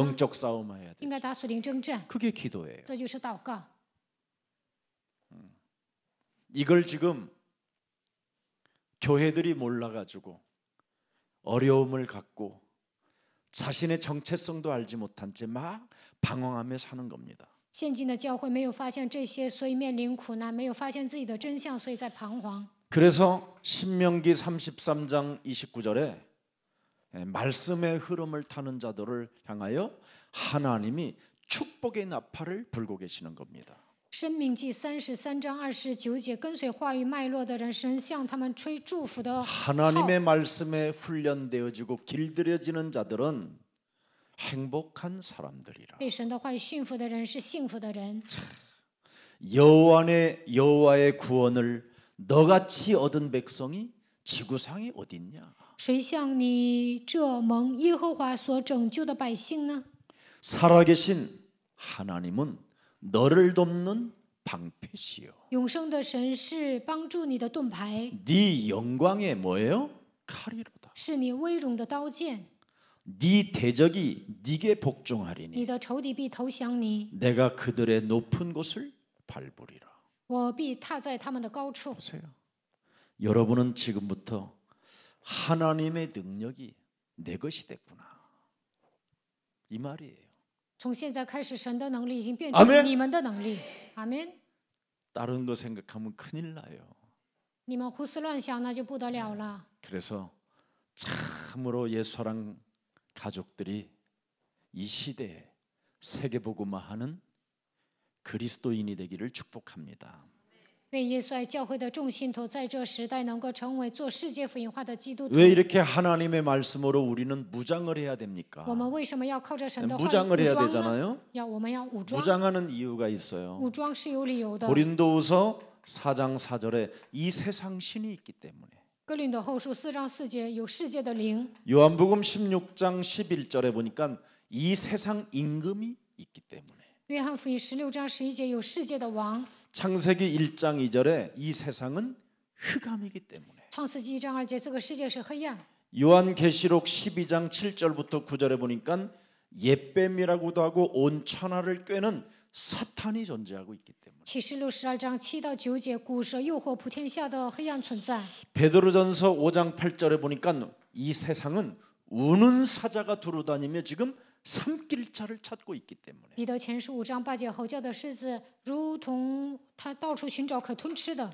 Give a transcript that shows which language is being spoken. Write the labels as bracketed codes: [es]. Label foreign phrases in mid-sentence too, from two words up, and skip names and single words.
[ko] 영적 싸움 해야 [zh] 应 [ko] 돼요. [zh] 该打属灵征战， [ko] 그게 기도예요. [zh] 这就是祷告。 [ko] 이걸 지금 교회들이 몰라가지고 어려움을 갖고 자신의 정체성도 알지 못한 채 막 방황하며 사는 겁니다. [zh] 现今的教会没有发现这些，所以面临苦难；没有发现自己的真相，所以在彷徨。 [ko] 그래서 신명기 33장 29절에 말씀의 흐름을 타는 자들을 향하여 하나님이 축복의 나팔을 불고 계시는 겁니다. [zh] 申命记33章29节，跟随话语脉络的人，神向他们吹祝福的号。 [ko] 하나님의 말씀에 훈련되어지고 길들여지는 자들은 행복한 사람들이라. [zh] 被神的话语驯服的人是幸福的人。 [ko] 여호와의 구원을 너같이 얻은 백성이 지구상에 어딨냐? [zh] 谁像你这蒙耶和华所拯救的百姓呢？ [ko] 살아계신 하나님은 너를 돕는 방패시요. [zh] 永生的神是帮助你的盾牌， [ko] 네 영광의 뭐예요? 칼이로다. [zh] 是你威荣的刀剑。 [ko] 네 대적이 네게 복종하리니 [zh] 你的仇敌必投降你， [ko] 내가 그들의 높은 곳을 밟으리라. [zh] 我必踏在他们的高处。 [ko] 보세요. 여러분은 지금부터 하나님의 능력이 내 것이 됐구나. 이 말이에요. [zh] 从现在开始，神的能力已经变 [ko] 아멘 [zh] 成你们的能力。阿门。 [ko] 다른 거 생각하면 큰일 나요. [zh] 你们胡思乱想，那就不得了了。 [ko] 그래서 참으로 예수사랑 가족들이 이 시대에 세계복음화하는 그리스도인이 되기를 축복합니다. [zh] 为耶稣爱教会的众信徒，在这时代能够成为做世界福音化的基督徒。 [ko] 왜 이렇게 하나님의 말씀으로 우리는 무장을 해야 됩니까? [zh] 我们为什么要靠着神的话 [ko] 무장을 [zh] 武 [ko] 해야 [zh] 装呢？ [ko] 되잖아요. [zh] 我们要武装， [ko] 무장하는 이유가 있어요. [zh] 武装是有理由的。 [ko] 고린도후서 4장 4절에 이 세상 신이 있기 때문에. [zh] 哥林多后书4章4节有世界的灵。 [ko] 요한복음 16장 11절에 보니까 이 세상 임금이 있기 때문에. [zh] 约翰福音16章11节有世界的王。 [ko] 창세기 1장 2절에 이 세상은 흑암이기 때문에. [zh] 创世纪1章2节，这个世界是黑暗。 [ko] 요한계시록 12장 7절부터 9절에 보니까 옛뱀이라고도 하고 온 천하를 꿰는 사탄이 존재하고 있기 때문에. [zh] 启示录12章7到9节，古蛇诱惑普天下的黑暗存在。 [ko] 베드로전서 5장 8절에 보니까 이 세상은 우는 사자가 두루다니며 지금 삼킬자를 찾고 있기 때문에. [zh] 彼得前书5章8节，吼叫的狮子如同他到处寻找可吞吃的。